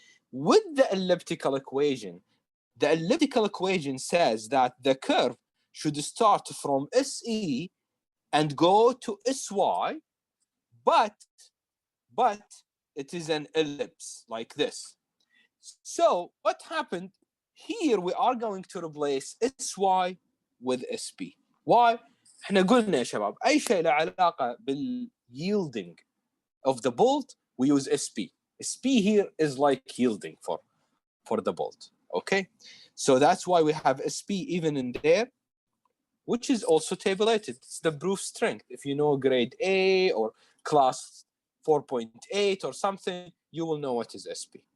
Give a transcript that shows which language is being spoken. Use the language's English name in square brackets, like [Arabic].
[English] With the elliptical equation says that the curve should start from SE and go to SY, but it is an ellipse like this. So what happened here, we are going to replace SY with SP. Why? [Arabic] احنا قلنا يا شباب اي شيء له علاقه بال [English] yielding of the bolt, we use SP. SP here is like yielding for the bolt. Okay, so that's why we have SP even in there, which is also tabulated. It's the proof strength. If you know grade A or class 4.8 or something, you will know what is SP.